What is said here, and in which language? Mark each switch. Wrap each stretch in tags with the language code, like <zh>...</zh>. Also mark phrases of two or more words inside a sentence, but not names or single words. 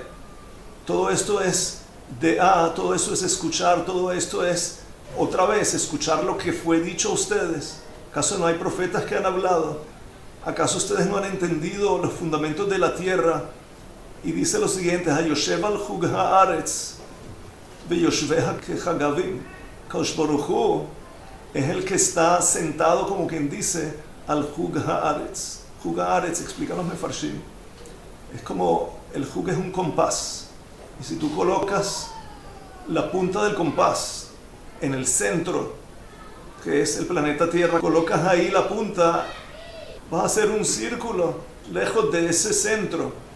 <es>Todo esto es todo eso es escuchar, todo esto es otra vez escuchar lo que fue dicho a ustedes. ¿Acaso no hay profetas que han hablado? ¿Acaso ustedes no han entendido los fundamentos de la tierra? Y dice lo siguiente:</es> <he>היושב על חוג הארץ ויושביה כחגבים.</he> <es>Kadosh Baruj Hu es el que está sentado, como quien dice,</es> <he>על חוג הארץ. חוג הארץ,</he> <es>explican los mefarshim, es como el Hug es un compás. Y si tú colocas la punta del compás en el centro, que es el planeta Tierra, colocas ahí la punta, vas a hacer un círculo lejos de ese centro.</es>